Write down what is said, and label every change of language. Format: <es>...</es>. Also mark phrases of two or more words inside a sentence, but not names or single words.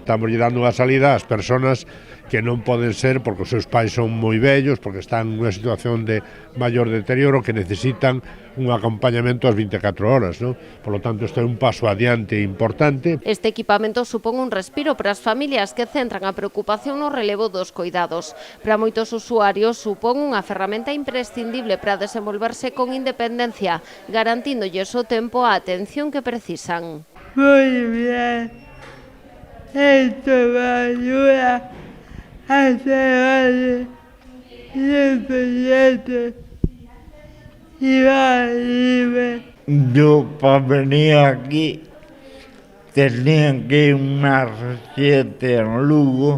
<gl>Estamos dando unha salida ás persoas que non poden ser porque os seus pais son moi vellos, porque están nunha situación de maior deterioro, que necesitan un acompañamento ás 24 horas, non?</gl> <es>Por lo tanto,</es> <gl>isto é un paso adiante importante. Este equipamento supón un respiro para as familias que centran a preocupación no relevo dos coidados. Para moitos usuarios supón unha ferramenta imprescindible para desenvolverse con independencia, garantindolles o tempo a atención que precisan.</gl> <es>Muy bien, esto me ayuda a ser independiente y más libre. Yo para venir aquí tenía que ir a una residencia en Lugo.</es>